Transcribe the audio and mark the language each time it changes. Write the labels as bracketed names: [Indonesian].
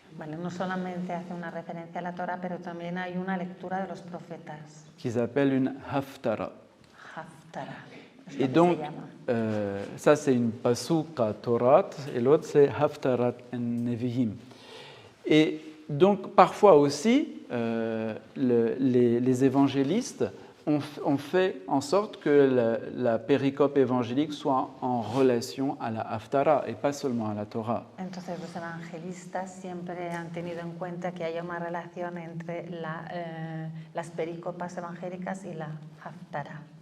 [Spanish] Vale, no solamente hace una referencia a la Torah, pero también hay una lectura de los profetas. [French] Qu'ils appellent une Haftarah. Haftarah. Et donc, ça c'est une Pasuka Torah, et l'autre c'est Haftarat Nevihim. Et donc, parfois aussi, les évangélistes ont fait en sorte que la péricope évangélique soit en relation à la Haftarah et pas seulement à la Torah. [Spanish] Entonces, los evangelistas siempre han tenido en cuenta que haya una relación entre las pericopas evangélicas y la Haftarah.